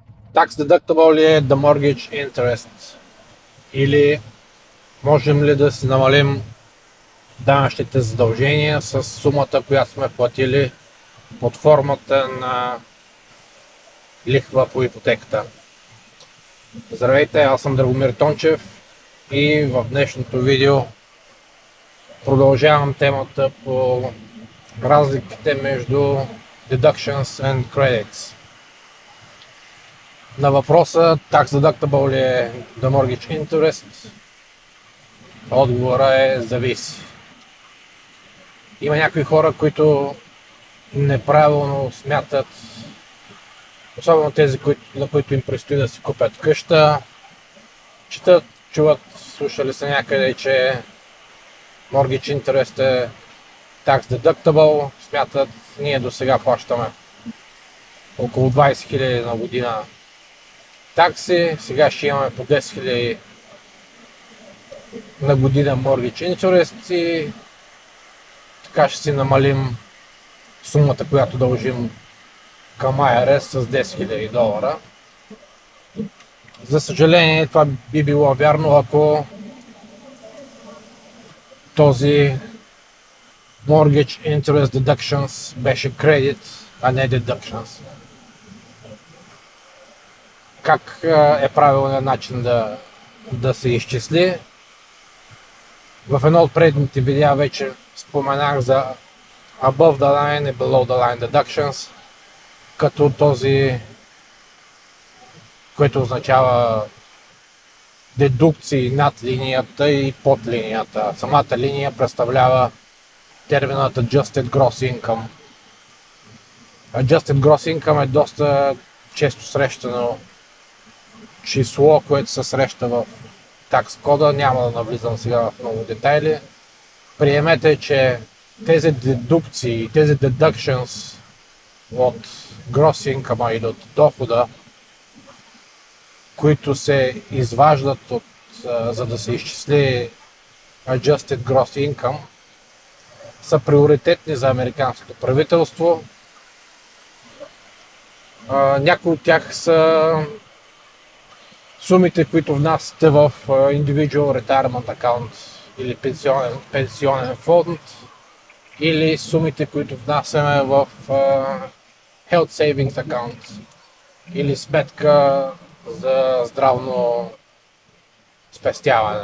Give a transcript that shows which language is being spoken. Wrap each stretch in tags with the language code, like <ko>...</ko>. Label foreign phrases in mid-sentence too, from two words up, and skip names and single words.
<en>Tax deductible</en> <bg>ли е</bg> <en>the mortgage interest?</en> <bg>Или можем ли да си намалим данъчните задължения с сумата, която сме платили под формата на лихва по ипотеката? Здравейте, аз съм Драгомир Тончев и в днешното видео продължавам темата по разликите между</bg> <en>deductions and credits.</en> <bg>На въпроса</bg> <en>tax deductible</en> <bg>ли е</bg> <en>the mortgage interest,</en> <bg>отговора е зависи. Има някои хора, които неправилно смятат, особено тези, на които им предстои да си купят къща, четат, чуват, слушали са някъде, че</bg> <en>mortgage interest</en> <bg>е</bg> <en>tax deductible,</en> <bg>смятат, ние до сега плащаме около 20 000 на година такси, сега ще имаме по 10 000 на година</bg> <en>mortgage interest</en> <bg>и така ще си намалим сумата, която дължим към IRS с 10 000 долара. За съжаление, това би било вярно, ако този</bg> <en>mortgage interest deductions</en> <bg>беше credit, а не deductions. Как е правилният начин да се изчисли? В едно от предните видеа вече споменах за</bg> <en>above the line</en> <bg>и</bg> <en>below the line deductions,</en> <bg>като този, което означава дедукции над линията и под линията. Самата линия представлява терминът</bg> <en>Adjusted Gross Income. Adjusted Gross Income</en> <bg>е доста често срещано число, което се среща в такс кода. Няма да навлизам сега в много детайли. Приемете, че тези дедукции, тези deductions от</bg> <en>gross income</en> <bg>или от дохода, които се изваждат за да се изчисли</bg> <en>Adjusted Gross Income,</en> <bg>са приоритетни за американското правителство. Някои от тях са сумите, които внасяте в</bg> <en>Individual Retirement Account</en> <bg>или пенсионен фонд, или сумите, които внасяме в</bg> <en>Health Savings Account</en> <bg>или сметка за здравно спестяване.</bg>